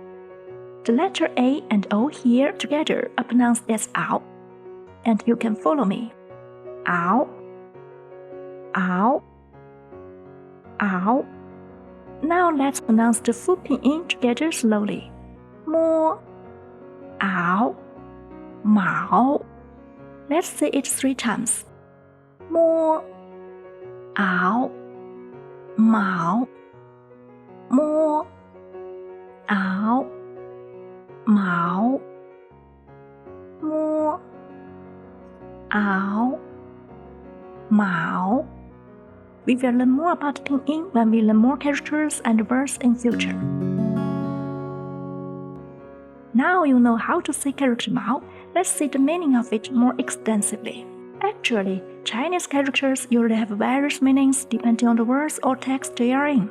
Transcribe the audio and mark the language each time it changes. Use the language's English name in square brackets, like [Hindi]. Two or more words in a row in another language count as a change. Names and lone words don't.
[English] The letter A and O here together are pronounced as ao, and you can follow me. [Chinese] Ao, ao, ao. [English] Now let's pronounce the full pinyin together slowly. [Chinese] Mo, ao, mao. [English] Let's say it 3 times. [Chinese] Mo, ao, mao. Mo, ao, mao. Mo, ao, mao. [English] We will learn more about pinyin when we learn more characters and words in future. Now you know how to say character Mao, let's see the meaning of it more extensively. Actually, Chinese characters usually have various meanings depending on the words or text they are in.